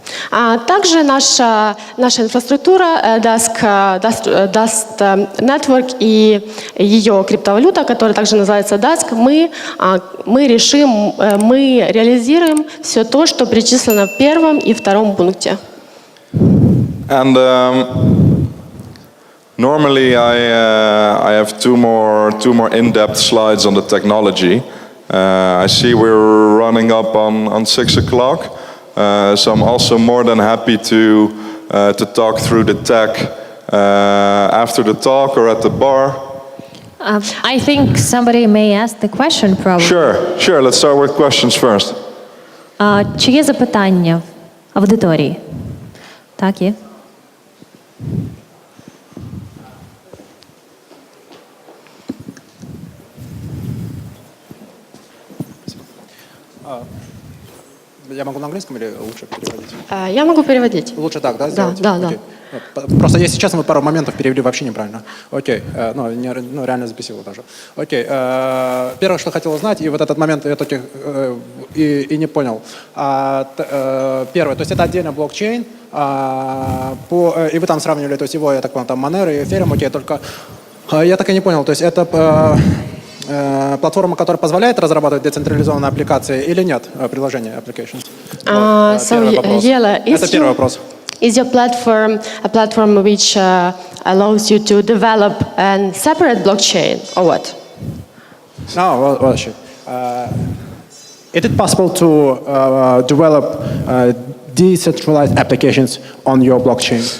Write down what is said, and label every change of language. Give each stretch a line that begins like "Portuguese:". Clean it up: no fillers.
Russian: Также наша инфраструктура DUSK Network и ее криптовалюта, которая также называется DUSK, мы реализируем все то, что перечислено в первом и втором пункте.
English: And normally I have two more in-depth slides on the technology. I see we're running up on 6 o'clock, so I'm also more than happy to talk through the tech after the talk or at the bar. I think somebody may ask the question probably. Sure. Let's start with questions first.
Ukrainian: Чи є запитання аудиторії? Так, є.
Russian: Я могу на английском или лучше переводить? Я могу переводить. Лучше так, да, сделать? Да. Окей. Просто если честно, мы пару моментов перевели вообще неправильно. Окей, реально записывал даже. Окей, первое, что хотел узнать, и вот этот момент я только и не понял. Первое, то есть это отдельно блокчейн, и вы там сравнивали, то есть его, я так понял, там Monero и Ethereum, окей, только я так и не понял, то есть это платформа, которая позволяет разрабатывать децентрализованные аппликации или нет, приложения, applications? Первый вопрос. Это первый вопрос.
English: Is your platform a platform which allows you to develop a separate blockchain, or what? No, well, shit. Is it possible to develop decentralized applications on your blockchain?